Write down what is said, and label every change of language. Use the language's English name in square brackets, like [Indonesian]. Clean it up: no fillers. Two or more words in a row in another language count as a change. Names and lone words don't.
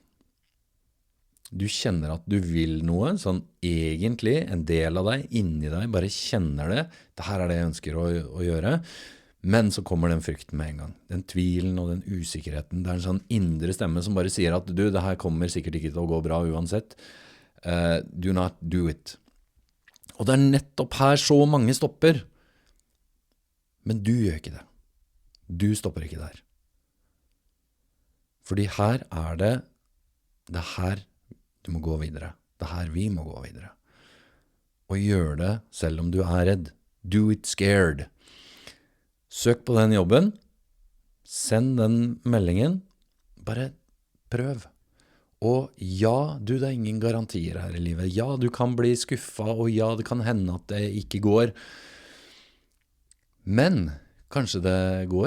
[Norwegian] Du kjenner at du vil noe, sånn egentlig en del av deg, inni deg, bare kjenner det. Det her er det jeg ønsker å gjøre. Men så kommer den frykten med en gang. Den tvilen og den usikkerheten. Det er en sånn indre stemme som bare sier at du, det her kommer sikkert ikke til å gå bra uansett. [English] Do not do it. [Norwegian] Og det er nettopp her så mange stopper. Men du gjør ikke det. Du stopper ikke der. Fordi her er det her du må gå videre. Det her vi må gå videre. Og gjør det selv om du er redd. [English] Do it scared. [Norwegian] Søk på den jobben. Send den meldingen. Bare prøv. Og ja, du, det er ingen garantier her i livet. Ja, du kan bli skuffet, og ja, det kan hende at det ikke går. Men kanskje det går.